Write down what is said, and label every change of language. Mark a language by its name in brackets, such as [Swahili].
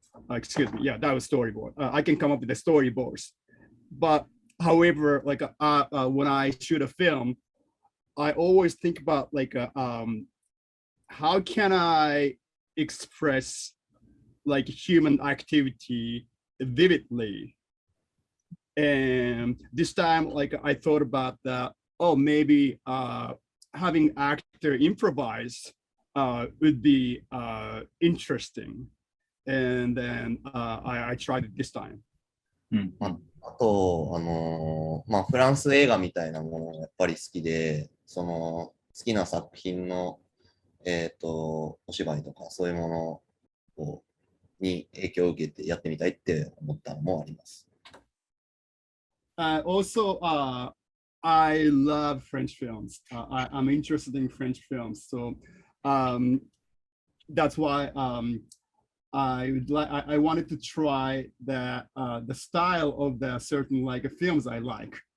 [English] Excuse me, yeah, that was storyboard. I can come up with the storyboards, but however, like when I shoot a film, I always think about like how can I express like human activity vividly? And this time, like I thought about that. Oh, maybe having actor improvise would be interesting. And then I tried it this time. [Japanese] あと、フランス映画みたいなものがやっぱり好きで、好きな作品のお芝居とかそういうものに影響を受けてやってみたいって思ったのもあります。 [English] Also, I love French films. I'm interested in French films, so that's why I wanted to try the style of the certain like films I like.